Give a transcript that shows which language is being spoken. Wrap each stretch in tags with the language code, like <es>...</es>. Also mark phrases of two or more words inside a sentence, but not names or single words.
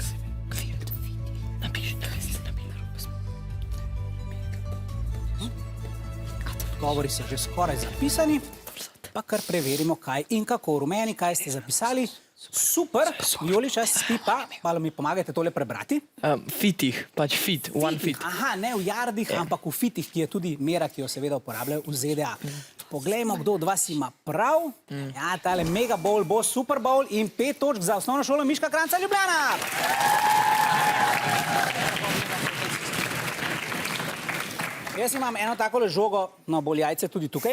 <sl>Odgovori so že skoraj zapisani, pa kar preverimo, kaj in kako. Rumeni, kaj ste zapisali? Super, vijoličasti pa, malo mi pomagajte tole prebrati. Fitih, pač fit,</sl> <en>one fit.</en> <sl>Aha, ne v jardih, ampak v fitih, ki je tudi mera, ki jo seveda uporabljajo v ZDA. Poglejmo, kdo od vas ima prav. Ja, tale Mega Bowl bo Super Bowl in 5 točk za osnovno šolo Miška Kranjca Ljubljana. Jaz imam eno takole žogo, no, bolj jajce tudi tukaj.</sl>